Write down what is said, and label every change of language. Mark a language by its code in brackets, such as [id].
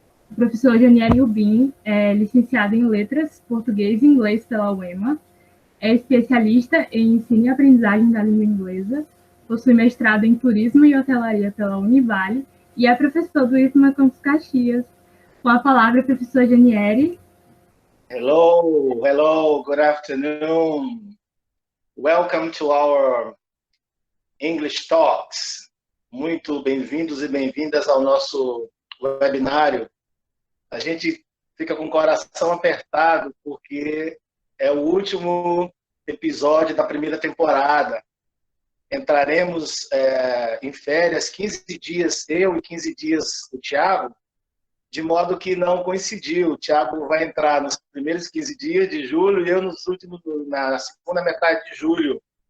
[pt] O professor Janieri Rubim é licenciado em Letras, Português e Inglês pela UEMA, é especialista em ensino e aprendizagem da língua inglesa, possui mestrado em Turismo e Hotelaria pela Univale e é professor do IFMA Campus Caxias. Com a palavra, professor Janieri. [en] Hello, good afternoon. Welcome to our English Talks. [pt] Muito bem-vindos e bem-vindas ao nosso webinário. A gente fica com o coração apertado porque é o último episódio da primeira temporada. Entraremos em férias 15 dias, eu e 15 dias o Thiago, de modo que não coincidiu. O Thiago vai entrar nos primeiros 15 dias de julho e eu na segunda metade de julho.